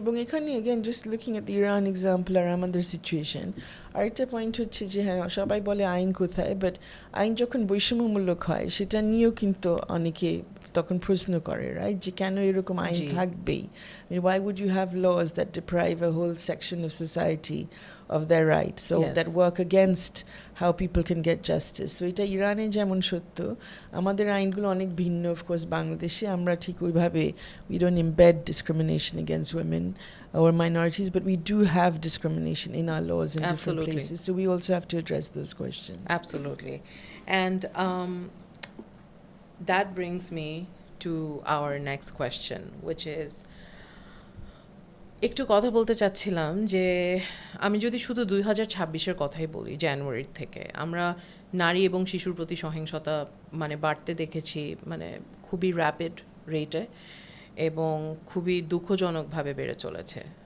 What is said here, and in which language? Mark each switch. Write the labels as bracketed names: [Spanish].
[Bangla] এবং এখানে [English] again just looking at the Iran example [Bangla] আর আমাদের সিচুয়েশন, আরেকটা পয়েন্ট হচ্ছে যে হ্যাঁ সবাই বলে আইন কোথায়, বাট আইন যখন বৈষম্যমূলক হয় সেটা নিয়েও কিন্তু অনেকে তখন প্রশ্ন করে, রাইট, যে কেন এরকম আইন থাকবেই। [English] I mean, why would you have laws that deprive a whole section of society of their rights, so that work against how people can get justice? [Bangla] So এটা ইরানে যেমন সত্য, আমাদের আইনগুলো অনেক ভিন্ন। অফকোর্স বাংলাদেশে আমরা ঠিক ওইভাবে [English] we don't embed discrimination against women or minorities, but we do have discrimination in our laws in different places, so we also have to address those questions. Absolutely. And that brings me to our next question, which is [Bangla] একটু কথা বলতে চাচ্ছিলাম যে আমি যদি শুধু 2026-এর কথাই বলি, জানুয়ারির থেকে আমরা নারী এবং শিশুর প্রতি সহিংসতা মানে বাড়তে দেখেছি, মানে খুবই র্যাপিড রেটে এবং খুবই দুঃখজনকভাবে বেড়ে চলেছে।